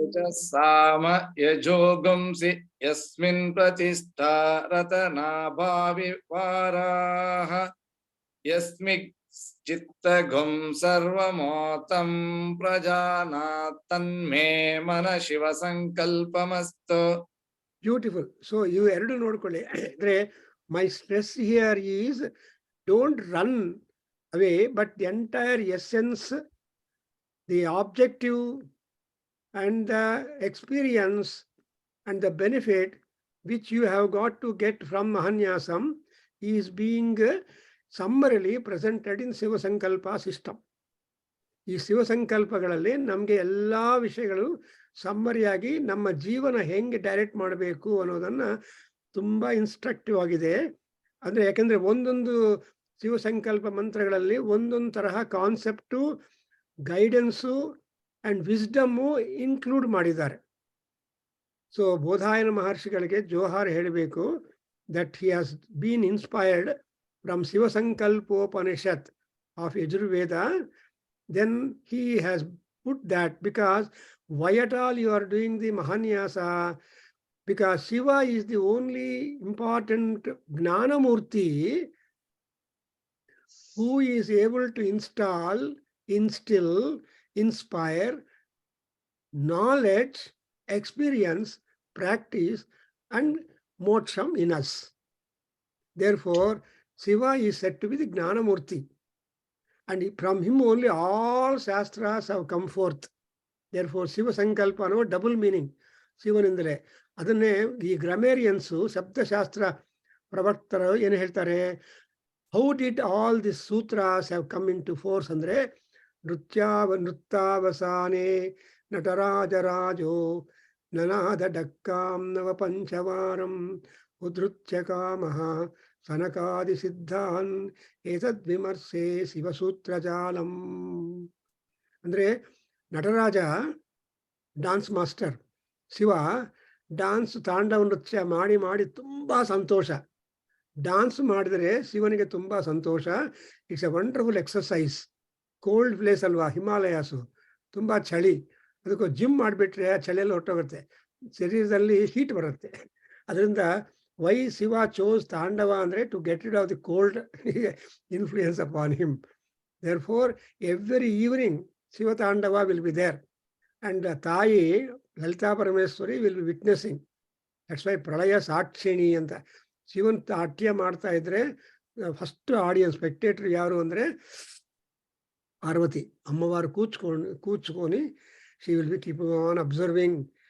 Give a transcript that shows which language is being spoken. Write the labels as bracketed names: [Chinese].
[Sanskrit] ಸಾಮ ಯಜೋಗುಂಸಿ ಯಸ್ಮಿನ್ ಪ್ರತಿಷ್ಠಾ ರತನಾಭಾವಿ ವಾರಾಹ ಯಸ್ಮಿಕ್ ಚಿತ್ತಗುಂ ಸರ್ವಮೋತಂ ಪ್ರಜಾನಾತ್ ತನ್ಮೇ ಮನ ಶಿವ ಸಂಕಲ್ಪಮಸ್ತು. [Kannada] ಬ್ಯೂಟಿಫುಲ್. ಸೊ ಇವು ಎರಡು ನೋಡ್ಕೊಳ್ಳಿ. [English] ಅಂದ್ರೆ my stress here is don't run away, but the entire essence, the objective and the experience and the benefit which you have got to get from Mahanyasam is being summarily presented in Shiva Sankalpa system. [Kannada] ಈ ಶಿವಸಂಕಲ್ಪಗಳಲ್ಲಿ ನಮಗೆ ಎಲ್ಲ ವಿಷಯಗಳು ಸಮ್ಮರಿಯಾಗಿ ನಮ್ಮ ಜೀವನ ಹೆಂಗೆ direct ಮಾಡಬೇಕು ಅನ್ನೋದನ್ನ ತುಂಬಾ ಇನ್ಸ್ಟ್ರಕ್ಟಿವ್ ಆಗಿದೆ. ಅಂದ್ರೆ ಯಾಕಂದ್ರೆ ಒಂದೊಂದು ಶಿವಸಂಕಲ್ಪ ಮಂತ್ರಗಳಲ್ಲಿ ಒಂದೊಂದು ತರಹ ಕಾನ್ಸೆಪ್ಟು, ಗೈಡೆನ್ಸು ಅಂಡ್ ವಿಸ್ಡಮ್ಮು ಇನ್ಕ್ಲೂಡ್ ಮಾಡಿದ್ದಾರೆ. ಸೊ ಬೋಧಾಯನ ಮಹರ್ಷಿಗಳಿಗೆ ಜೋಹಾರ್ ಹೇಳಬೇಕು [English] That he has been inspired from Shivasankalpopanishad of Yajurveda. Then he has put that, because why at all you are doing the Mahanyasa? Because Shiva is the only important Gnanamurti who is able to instill, inspire knowledge, experience, practice and moksham in us. Therefore, Shiva is said to be the Gnanamurti. And from him only all shastras have come forth. Therefore, Shiva Sankalpa no double meaning. [Kannada] ಶಿವನಿಂದಲೇ. ಅದನ್ನೇ ಈ ಗ್ರಾಮೇರಿಯನ್ಸು ಶಬ್ದಶಾಸ್ತ್ರ ಪ್ರವರ್ತರು ಏನು ಹೇಳ್ತಾರೆ, [English] how did all the sutras have come into force [Sanskrit] ಅಂದ್ರೆ, ನೃತ್ತಾವಸಾನೆ ನಟರಾಜರಾಜೋ ನನಾದ ಡಕ್ಕಾಂ ನವ ಪಂಚವಾರಂ ಉದೃತ್ಯ ಕಾಮಃ ಸನಕಾದಿ ಸಿದ್ಧಾನ್ ಏತದ್ ವಿಮರ್ಶೆ ಶಿವಸೂತ್ರಜಾಲಂ. [Kannada] ಅಂದ್ರೆ Nataraja dance master, Shiva dance ತಾಂಡವ ನೃತ್ಯ ಮಾಡಿ ಮಾಡಿ ತುಂಬಾ ಸಂತೋಷ. ಡಾನ್ಸ್ ಮಾಡಿದರೆ ಶಿವನಿಗೆ ತುಂಬಾ ಸಂತೋಷ. [English] It's a wonderful exercise. [Kannada] Cold place ಅಲ್ವಾ ಹಿಮಾಲಯಾಸು, ತುಂಬಾ ಚಳಿ. ಅದಕ್ಕೂ ಜಿಮ್ ಮಾಡಿಬಿಟ್ರೆ ಆ ಚಳಿಯಲ್ಲಿ ಹೊರಟೋಗುತ್ತೆ, ಶರೀರದಲ್ಲಿ ಹೀಟ್ ಬರುತ್ತೆ. [English] ಅದರಿಂದ why Shiva chose Tandava andre to get rid of the cold influence upon him. Therefore, every evening Shiva Tandava will be there, and Tayi Lalita Parameswari will be witnessing. That's why [Kannada] Pralaya Sakshini anta Shivan Atya ಮಾಡ್ತಾ ಇದ್ರೆ first audience spectator ಯಾರು ಅಂದ್ರೆ Parvati ಅಮ್ಮವಾರು ಕೂಚ್కొని [English] she will be keeping on observing.